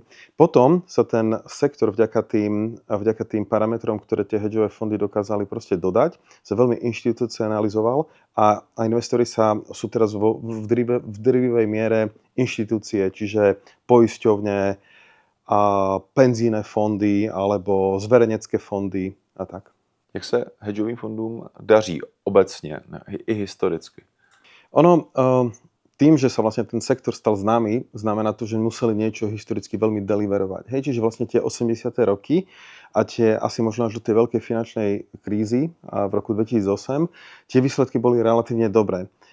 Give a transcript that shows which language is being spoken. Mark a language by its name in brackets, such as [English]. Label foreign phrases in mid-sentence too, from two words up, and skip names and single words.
[Slovak] Potom sa ten sektor vďaka tým parametrom, ktoré tie hedžové fondy dokázali proste dodať, sa veľmi inštitucionalizoval a investori sú teraz v drvivej miere inštitúcie, čiže poisťovne, a penzijné fondy alebo zverejnecké fondy a tak. [Czech] Jak se hedžovým fondům daří obecně i historicky? [Slovak] Ono, tým, že sa vlastne ten sektor stal známy, znamená to, že museli niečo historicky veľmi deliverovať. Hej, čiže vlastne tie 80. roky a tie asi možno až do tej veľkej finančnej krízy v roku 2008, tie výsledky boli relatívne dobré.